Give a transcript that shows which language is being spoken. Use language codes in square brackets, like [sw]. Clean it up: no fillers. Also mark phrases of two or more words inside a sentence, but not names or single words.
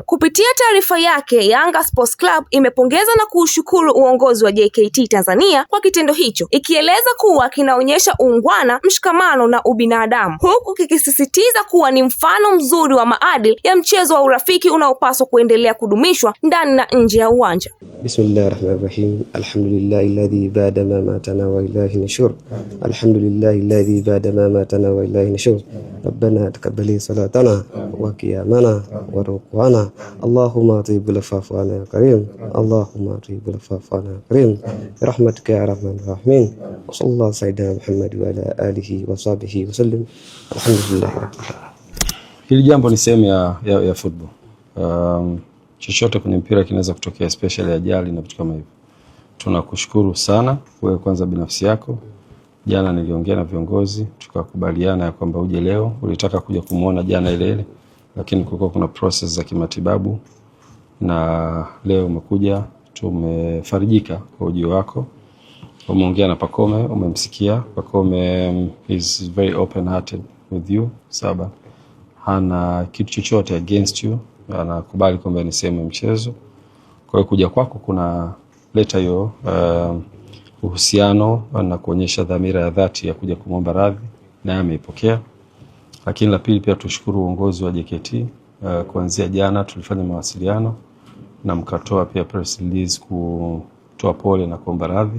[sw] Kupitia taarifa yake, Yanga Sports Club imepongeza na kuushukuru uongozi wa JKT Tanzania kwa kitendo hicho, ikieleza kuwa kinaonyesha uungwana, mshikamano na ubinadamu, huku kikisisitiza kuwa ni mfano mzuri wa maadili ya mchezo wa urafiki unaopaswa kuendelea kudumishwa ndani na nje ya uwanja. [ar] بسم الله الرحمن الرحيم. الحمد لله الذي بعد ما أماتنا وإليه النشور. الحمد لله الذي بعد ما أماتنا وإليه النشور. ربنا تقبل صلاتنا وقيامنا وركوعنا. اللهم أتب العفاف عنا يا كريم. اللهم أتب العفاف عنا يا كريم. رحمتك يا رحمن رحيمين. وصلى الله سيدنا محمد وعلى آله وصحبه وسلم. Alhamdulillah. [sw] Hili jambo ni sehemu ya football. Chochote kwenye mpira kinaweza kutokea, especially ajali na vitu kama hivyo. Tunakushukuru sana wewe kwanza binafsi yako. Jana niliongea na viongozi tukakubaliana ya kwamba uje leo. Ulitaka kuja kumuona jana ile, lakini kulikuwa kuna process za kimatibabu na leo umekuja. Tumefarijika kwa ujio wako. Umeongea na Pacome, umemsikia. [en] Pacome is very open hearted with you. [sw] Saba hana kitu chochote [en] against you, [sw] anakubali kwamba ni sehemu ya mchezo. Kwa hiyo kuja kwako kuna leta hiyo uhusiano na kuonyesha dhamira ya dhati ya kuja kumwomba radhi, na ameipokea. Lakini la pili pia tushukuru uongozi wa JKT. Kuanzia jana tulifanya mawasiliano na mkatoa pia [en] press release [sw] kutoa pole na kuomba radhi.